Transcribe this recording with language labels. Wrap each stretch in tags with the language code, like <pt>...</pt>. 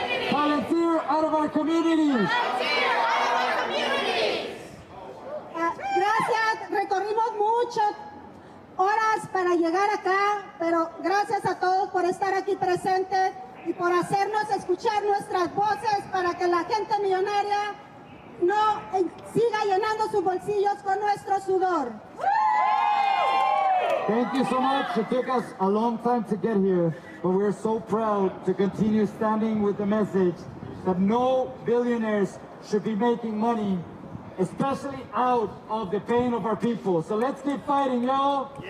<en>Palantir out of our communities.</en> <es>Gracias, recorrimos muchas horas para llegar acá, pero gracias a todos por estar aquí presentes y por hacernos escuchar nuestras voces para que la gente millonaria no siga llenando sus bolsillos con nuestro sudor.</es> <en>Thank you so much. It took us a long time to get here, but we're so proud to continue standing with the message that no billionaires should be making money, especially out of the pain of our people. So let's keep fighting, y'all.</en>